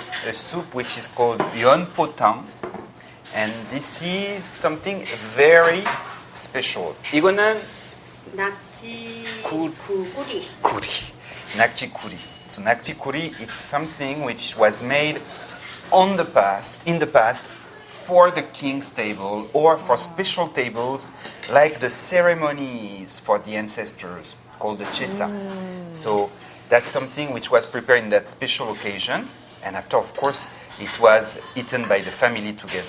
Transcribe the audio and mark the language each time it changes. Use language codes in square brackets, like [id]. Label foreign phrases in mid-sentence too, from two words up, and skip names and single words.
[en] A soup which is called yon potang. And this is something very special. [ko] 이거는 낙지 구- 구리. [en] kuri. Nakji kuri. So nakji kuri, it's something which was made in the past for the king's table or for special tables like the ceremonies for the ancestors called the chesa. So that's something which was prepared in that special occasion, and after, of course, it was eaten by the family together.